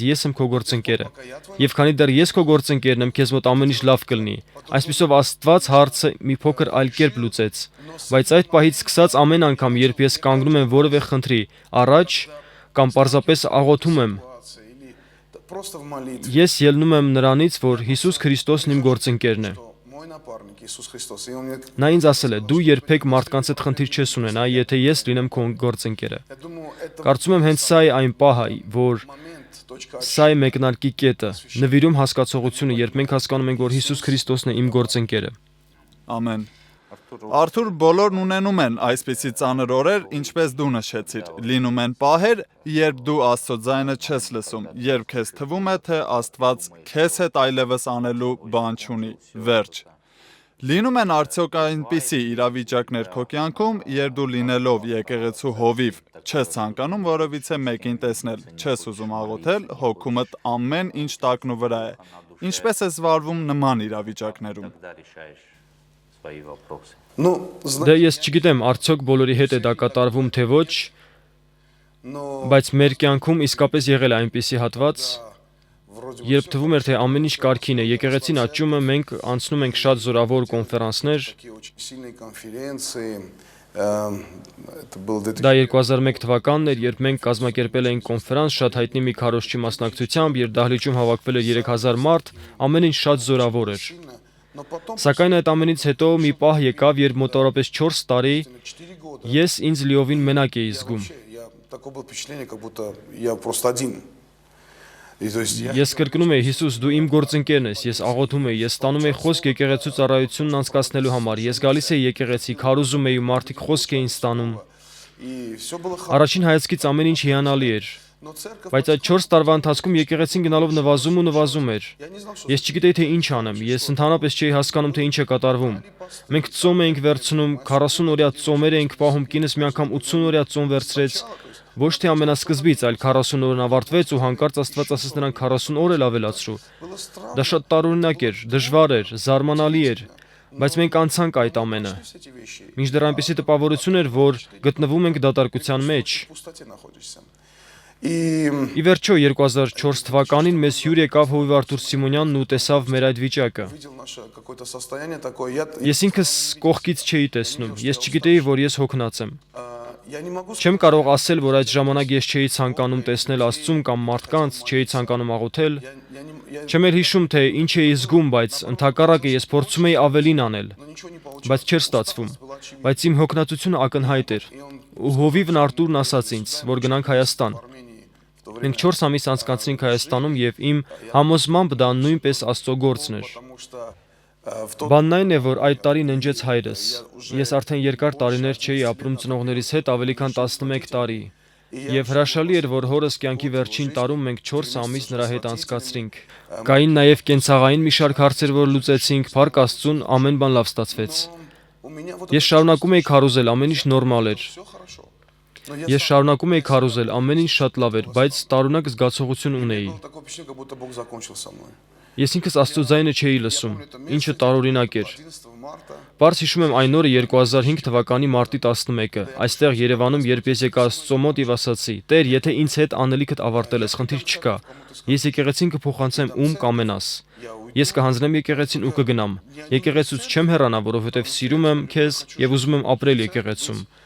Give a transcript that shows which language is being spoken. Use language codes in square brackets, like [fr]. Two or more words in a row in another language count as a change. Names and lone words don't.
[hy] ես եմ քո գործընկերը։ Եվ քանի դեռ ես քո գործընկերն եմ, քեզ մոտ ամեն ինչ լավ կլինի։ Այսպիսով Աստված հարցը մի փոքր այլ կերպ լուծեց։ Բայց այդ պահից սկսած ամեն անգամ, երբ ես կանգնում եմ որևէ խնդրի առաջ կամ պարզապես աղոթում եմ, [ru] просто в молитве. [hy] Ես ելնում եմ նրանից, որ Հիսուս Քրիստոսն իմ գործընկերն է։ [ru] Что мой напарник Иисус Христос. И он мне, [hy] Նա ինձ ասել է. «Դու երբեք մարդկանց հետ խնդիր չես ունենա, եթե ես լինեմ քո գործընկերը»։ [ru] я думаю, это [hy] Կարծում եմ հենց սա է այն պահը, որ [ru] момент, точка [hy] սա է մեկնարկի կետը, նվիրում հասկացողությունը, երբ մենք հասկանում ենք, որ Հիսուս Քրիստոսն է իմ գործընկերը։ Ամեն։ Արթուր, բոլորն ունենում են այսպիսի ծանր օրեր, ինչպես դու նշեցիր։ Լինում են պահեր, երբ դու Աստծո ձայնը չես լսում, երբ քեզ թվում է, թե Աստված քեզ հետ այլևս անելու բան չունի։ Վերջ։ Լինում են արդյոք այնպիսի իրավիճակներ քո կյանքում, երբ դու լինելով եկեղեցու հովիվ, չես ցանկանում որևիցե մեկին տեսնել, չես ուզում աղոթել, հոգումդ ամեն ինչ տակնու վրա է։ Ինչպես ես վարվում նման իրավիճակներում։ [ru] Когда решаешь свои вопросы. Ну, [hy] Դե ես չգիտեմ, արդյոք բոլորի հետ է դա կատարվում թե ոչ, [ru] но [hy] բայց մեր կյանքում իսկապես եղել է այնպիսի հատված, [ru] вроде бы [hy] երբ թվում էր, թե ամեն ինչ կարգին է, եկեղեցին աճում է, մենք անցնում ենք շատ զորավոր կոնֆերանսներ, [ru] такие очень сильные конференции. Это был [hy] դա 2001 թվականն էր, երբ մենք կազմակերպել էինք կոնֆերանս շատ հայտնի մի քարոզչի մասնակցությամբ, երբ դահլիճում հավաքվել էր 3000 մարդ, ամեն ինչ շատ զորավոր էր։ [ru] сильно. Но потом, [hy] Սակայն այդ ամենից հետո մի պահ եկավ, երբ մոտավորապես 4 տարի [ru] 4 года, [hy] ես ինձ լիովին մենակ էի զգում։ [ru] я такое было впечатление, как будто я просто один. И то есть я [hy] Ես կրկնում եի, Հիսուս, դու իմ գործընկերն ես, ես աղոթում եի, ես ստանում եի խոսք եկեղեցու ծառայությունն անցկացնելու համար, ես գալիս էի եկեղեցի, քարոզում էի ու մարդիկ խոսք էին ստանում։ [ru] и все было хорошо. [hy] Առաջին հայացքից ամեն ինչ հիանալի էր, [ru] Но церковь, [hy] բայց այդ 4 տարվա ընթացքում եկեղեցին գնալով նվազում ու նվազում էր։ [ru] я не знал, что [hy] Ես չգիտեի թե ինչ անեմ, ես ընդհանրապես չէի հասկանում թե ինչ է կատարվում։ Մենք ծոմ էինք վերցնում, 40 օրյա ծոմեր էինք պահում, կինս մի անգամ 80 օրյա ծոմ վերցրեց։ Ոչ թե ամենասկզբից, այլ 40 օրն ավարտվեց ու հանկարծ Աստված ասաց նրան 40 օր էլ ավելացրու։ [ru] было странно. [hy] Դա շատ տարօրինակ էր, դժվար էր, զարմանալի էր, բայց մենք անցանք այդ ամենը։ [ru] Все эти вещи. [hy] Մինչդեռ այնպեսի տպավորություն էր, որ գտնվում ենք դատարկության մեջ։ [ru] В пустоте находишься. И [hy] Ի վերջո 2004 թվականին մեզ հյուր եկավ հովիվ Արթուր Սիմոնյանն ու տեսավ մեր այդ վիճակը։ [ru] видел наше какое-то состояние такое. [hy] Ես ինքս կողքից չէի տեսնում, ես չգիտեի, որ ես հոգնած եմ։ [ru] Я не могу [hy] Չեմ կարող ասել, որ այդ ժամանակ ես չէի ցանկանում տեսնել Աստծուն կամ մարդկանց, չէի ցանկանում աղոթել։ [ru] я [hy] Չեմ էլ հիշում, թե ինչ էի զգում, բայց ընդհակառակը ես փորձում էի ավելին անել, [ru] но ничего не получилось. [hy] բայց չէր ստացվում։ Բայց իմ հոգնածությունը ակնհայտ էր։ [ru] И он [hy] Ու հովիվն Արտուրն ասաց ինձ, որ գնանք Հայաստան։ [ru] в Армении в то время, [hy] Մենք 4 ամիս անցկացրինք Հայաստանում եւ իմ համոզմամբ դա նույնպես Աստծո գործն էր։ [ru] потому что в тот [hy] Բանն այն է, որ այդ տարի ննջեց հայրս։ Ես արդեն երկար տարիներ չէի ապրում ծնողներիս հետ, ավելի քան 11 տարի։ Եվ հրաշալի էր, որ հորս կյանքի վերջին տարում մենք 4 ամիս նրա հետ անցկացրինք։ Կային նաև կենցաղային մի շարք հարցեր, որ լուծեցինք, փառք Աստծուն, ամեն բան լավ ստացվեց։ [ru] у меня вот [hy] Ես շարունակում էի քարոզել, ամեն ինչ նորմալ էր։ [ru] все хорошо. Но [hy] Ես շարունակում էի քարոզել, ամեն ինչ շատ լավ էր, բայց տարօրինակ զգացողություն ունեի։ [ru] было такое впечатление, как будто Бог закончил со мной. [hy] Ես ինքս Աստծո ձայնը չէի լսում, ինչը տարօրինակ էր։ [ru] 11 марта [hy] Պարզ հիշում եմ այն օրը 2005 թվականի մարտի 11-ը, այստեղ Երևանում, երբ ես եկա Աստծո մոտ եւ ասացի. «Տեր, եթե ինձ հետ անելիքդ ավարտել ես, խնդիր չկա։ Ես եկեղեցին կփոխանցեմ ում կամենաս։ Ես կհանձնեմ եկեղեցին ու կգնամ։ Եկեղեցուց չեմ հեռանա, որովհետեւ սիրում եմ քեզ եւ ուզում եմ ապրել եկեղեցում։